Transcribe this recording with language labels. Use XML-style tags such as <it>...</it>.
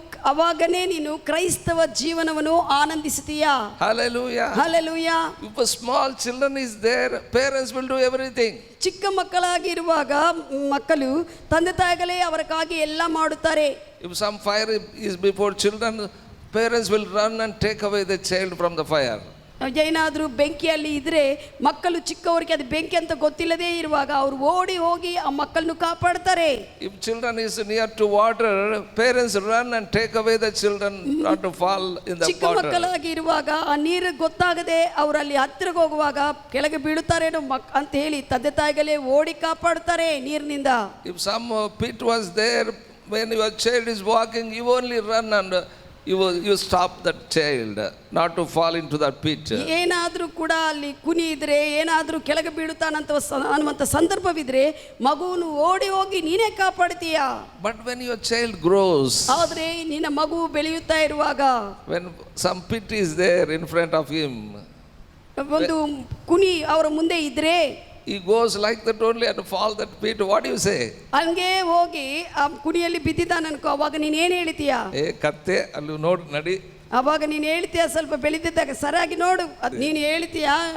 <kn>ಅವಾಗನೇ ನೀನು ಕ್ರೈಸ್ತವ ಜೀವನವನ್ನು ಆನಂದಿಸುತ್ತೀಯಾ? Hallelujah. Hallelujah.</kn> <en>If a small children is there, parents will do everything.</en> <kn>ಚಿಕ್ಕ ಮಕ್ಕಳಾಗಿರುವಾಗ ಮಕ್ಕಳು ತಂದೆ ತಾಯಿಗಳೇ ಅವರಿಗಾಗಿ ಎಲ್ಲ ಮಾಡುತ್ತಾರೆ.</kn> <en>If some fire is before children, parents will run and take away the child from the fire.</en> <kn>ಏನಾದರೂ ಬೆಂಕಿಯಲ್ಲಿ ಇದ್ರೆ ಮಕ್ಕಳು ಚಿಕ್ಕವರಿಗೆ ಅದು ಬೆಂಕಿ ಅಂತ ಗೊತ್ತಿಲ್ಲದೇ ಇರುವಾಗ ಅವರು ಓಡಿ ಹೋಗಿ ಆ ಮಕ್ಕಳನ್ನು ಕಾಪಾಡ್ತಾರೆ.</kn> <en>If children is near to water, parents run and take away the children not to fall in the</en> <kn>ಚಿಕ್ಕ</kn> <en>water.</en> <kn>ಮಕ್ಕಳಾಗಿ ಇರುವಾಗ ಆ ನೀರು ಗೊತ್ತಾಗದೆ ಅವರು ಅಲ್ಲಿ ಹತ್ತಿರಕ್ಕೆ ಹೋಗುವಾಗ ಕೆಳಗೆ ಬೀಳುತ್ತಾರೇನೋ ಅಂತ ಹೇಳಿ ತಂದೆ ತಾಯಿಗಳೇ ಓಡಿ ಕಾಪಾಡ್ತಾರೆ ನೀರಿನಿಂದ.</kn> <en>If some pit was there, when your child is walking, you only run and you stop that child not to fall into that pit.</en> <kn>ಏನಾದರೂ ಕೂಡ ಅಲ್ಲಿ ಕುನಿ ಇದ್ರೆ ಏನಾದರೂ ಕೆಳಗೆ ಬೀಳುತ್ತಾನಂತ ಅನ್ನುವಂಥ ಸಂದರ್ಭವಿದ್ರೆ ಮಗುವನ್ನು ಓಡಿ ಹೋಗಿ ನೀನೇ ಕಾಪಾಡ್ತೀಯ.</kn> <en>But when your child grows,</en> <kn>ಆದರೆ ನಿನ್ನ ಮಗು ಬೆಳೆಯುತ್ತಾ ಇರುವಾಗ,</kn> <en>when some pit is there in front of him,</en> <kn>ಒಂದು ಕುನಿ ಅವರ ಮುಂದೆ ಇದ್ರೆ,</kn> <en>he goes like that only and fall that pit. What do you say?</en> <kn>ಹಂಗೆ ಹೋಗಿ ಆ ಕುಣಿಯಲ್ಲಿ ಬಿದ್ದಿದ್ದಾನೆ ಅನ್ಕೋ, ಅವಾಗ ನೀನು ಏನು ಹೇಳ್ತೀಯಾ? ಕತ್ತೆ ಅಲ್ಲಿ ನೋಡು ನಡಿ. ಅವಾಗ ನೀನು ಹೇಳ್ತೀಯ, ಸ್ವಲ್ಪ ಬೆಳೆದಿದ್ದಾಗ ಸರಿಯಾಗಿ ನೋಡು, ಅದು ನೀನು ಹೇಳ್ತೀಯಾ?</kn>